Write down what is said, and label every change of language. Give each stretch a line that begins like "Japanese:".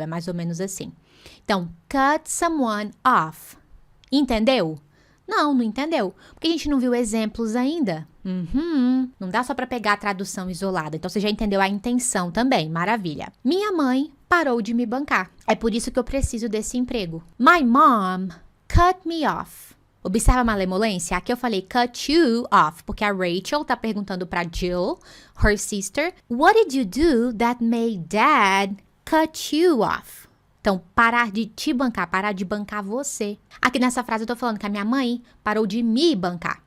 Portuguese: É mais ou menos assim. Então, cut someone off. Entendeu? Não entendeu. Porque a gente não viu exemplos ainda. Não dá só para pegar a tradução isolada. Então, você já entendeu a intenção também. Maravilha. Minha mãe parou de me bancar. É por isso que eu preciso desse emprego.
English: My mom cut me off.
Portuguese: Observa a malemolência? Aqui eu falei
English: cut you off,
Portuguese: porque a Rachel tá perguntando pra Jill,
English: her sister, what did you do that made dad cut you off?
Portuguese: Então, parar de te bancar, parar de bancar você. Aqui nessa frase eu tô falando que a minha mãe parou de me bancar.